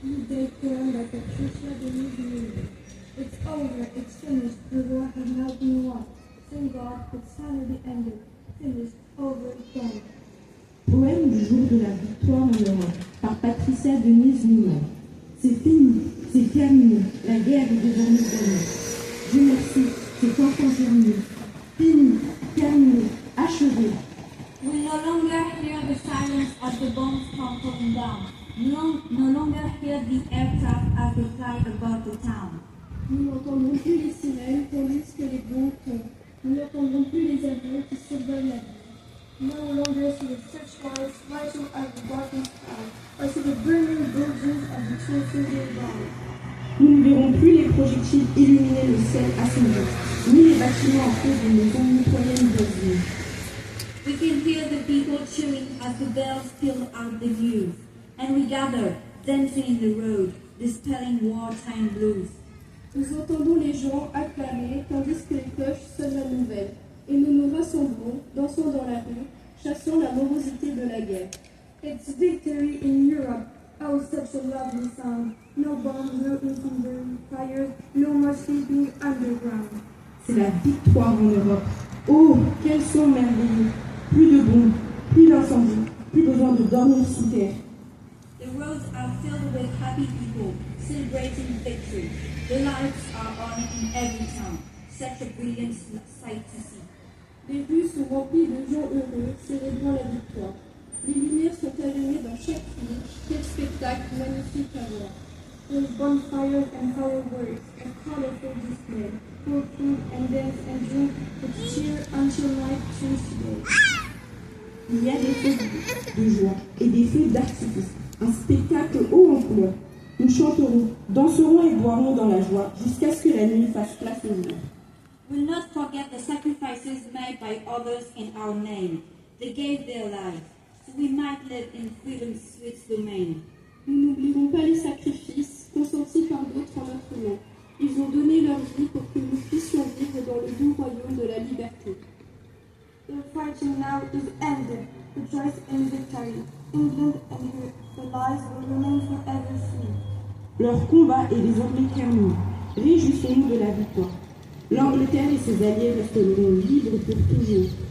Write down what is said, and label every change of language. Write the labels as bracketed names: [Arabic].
[English] They turned like a Trisha de Newsweek. It's over, it's finished, the war has now been won. Thank God, it's finally ended, finished, over, done. [French] Poème du jour de la victoire en Europe, par Patricia Denise Newman. C'est fini, c'est terminé, la guerre est désormais gagnée. Dieu merci, c'est enfin terminé. Fini, terminé, achevé. [English] We no longer hear the silence as the bombs come falling down. No longer hear the aircraft as they fly above the town. [French] Nous n'entendrons plus les sirènes tandis que les bombes tombent. Nous n'entendrons plus les avions qui survolent la ville. [English] No longer see the searchlights flashing at the darkened sky, or see the burning buildings of the churches nearby. [French] Nous ne verrons plus les projectiles illuminer le ciel à son rythme, ni les bâtiments en feu des maisons mitoyennes voisines. [English] We can hear the people cheering as the bells peal out the news, and we gather, dancing in the road, dispelling wartime blues. [French] Nous entendons les gens acclamer tandis que les cloches sonnent la nouvelle, et nous nous rassemblons, dansons dans la rue, chassant la morosité de la guerre. [English] It's victory in Europe. Oh, such a lovely sound. No bombs, no incendiary fires, no more sleeping underground. [French] C'est la victoire en Europe. Oh, quel son merveilleux! Plus de bombes, plus d'incendies, plus besoin de dormir sous terre. [English] The roads are filled with happy people, celebrating victory. The lights are on in every town. Such a brilliant sight to see. [French] Les rues sont remplies de gens heureux, célébrant la victoire. Les lumières sont allumées dans chaque rue. Quel spectacle magnifique à voir. [English] With bonfires and fireworks, and colorful display, full food and dance and drink, with cheer until night turns to day. [French] Il y a des feux de joie et des feux d'artifice. Un spectacle haut en couleurs. Nous chanterons, danserons et boirons dans la joie jusqu'à ce que la nuit fasse place au jour. [English] We'll not forget the sacrifices made by others in our name. They gave their lives, so we might live in freedom's sweet domain. [French] Nous n'oublierons pas les sacrifices consentis par d'autres en notre nom. Ils ont donné leur vie pour que nous puissions vivre dans le doux royaume de la liberté. [English] The fighting now is ended. Rejoice in victory. England and her lives will remain forever free. [French] Leur combat est désormais terminé. Réjouissons-nous de la victoire. L'Angleterre et ses alliés resteront libres pour toujours.